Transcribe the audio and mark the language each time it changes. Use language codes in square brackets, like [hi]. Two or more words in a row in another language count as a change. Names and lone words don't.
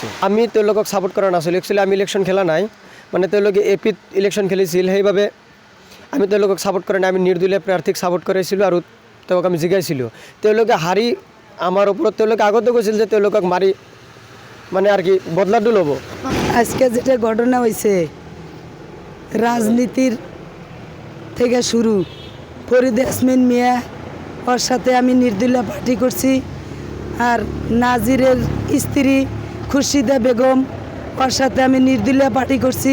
[as] আমি তেওঁলোকক ছাপোৰ্ট কৰা নাছিলোঁ, একচুৱেলি আমি ইলেকশ্যন খেলা নাই, মানে তেওঁলোকে এপিত ইলেকশ্যন খেলিছিল, সেইবাবে আমি তেওঁলোকক ছাপোৰ্ট কৰা নাই। আমি নিৰ্দলীয় প্ৰাৰ্থীক ছাপোৰ্ট কৰিছিলোঁ আৰু তেওঁক আমি জিকাইছিলোঁ। তেওঁলোকে হাৰি আমাৰ ওপৰত তেওঁলোকে আগতে কৈছিল যে তেওঁলোকক মাৰি মানে আর কি বদলাটো ল'ব। [bn] আজকে যেটা ঘটনা হয়েছে রাজনীতির থেকে শুরু, ফরিদ ইয়াসমিন মিয়া ওর সাথে আমি নির্দলীয় পার্টি করছি, আর নাজিরের স্ত্রী খুরশিদা বেগম ওর সাথে আমি নির্দলীয় পার্টি করছি।